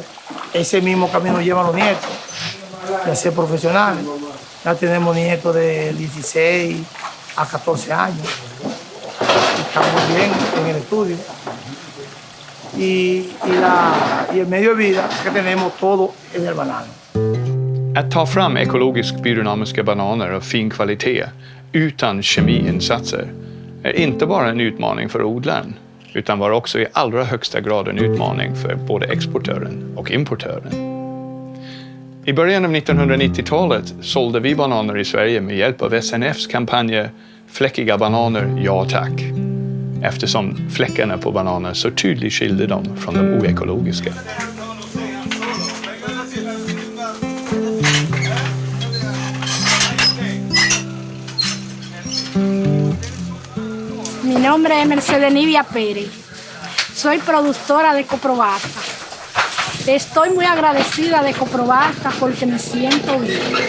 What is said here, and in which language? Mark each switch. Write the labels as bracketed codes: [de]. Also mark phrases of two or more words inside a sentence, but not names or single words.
[es] Ese mismo camino llevan los nietos, de ser profesionales. Ya tenemos nietos de 16 a 14 años. Estamos bien en el estudio. Y el medio de vida que tenemos todo en el banano. [sv] Att ta fram ekologisk biodynamiska bananer av fin kvalitet utan kemiinsatser är inte bara en utmaning för odlaren, utan var också i allra högsta grad en utmaning för både exportören och importören. I början av 1990-talet sålde vi bananer i Sverige med hjälp av SNFs kampanj Fläckiga bananer, ja tack. Eftersom fläckarna på bananer så tydligt skilde dem från de oekologiska. [es] Mi nombre es Mercedes Nivia Pérez. Soy productora de Coprobasta. Estoy muy agradecida de Coprobasta porque me siento bien.